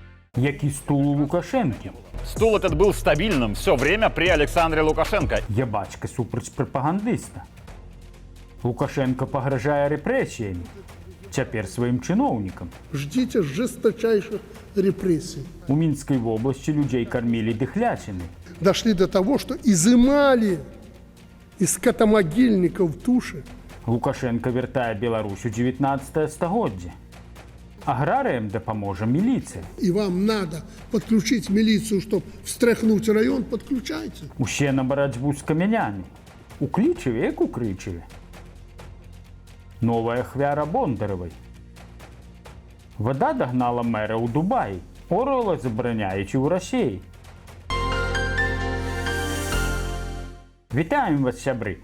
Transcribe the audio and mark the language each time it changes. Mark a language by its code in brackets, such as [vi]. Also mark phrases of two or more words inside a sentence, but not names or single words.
[uk] Який стул у Лукашенки? [ru] Стул этот был стабильным все время при Александре Лукашенко. [be] Ябачка супроць прапагандыста. Лукашенко пагражае рэпрэсіямі. Цяпер сваім чыноўнікам. [ru] Ждите жесточайших репрессий. [be] У Мінскай вобласці людзей кармілі дыхлячыны. [ru] Дошли до того, что изымали из скотомогильников туши. [be] Лукашенко вяртае Беларусь у 19 стагоддзе. Аграрыям дапаможа міліцыя. [ru] И вам надо подключить милицию, чтобы встряхнуть район, подключайте. [be] Усе на барацьбу з камянямі. У Клічаве, як у Крычаве. Новая ахвяра Бондаравай. Вада дагнала мэра ў Дубаі. Орла забараняюць у Расіі. Вітаем вас, сябры!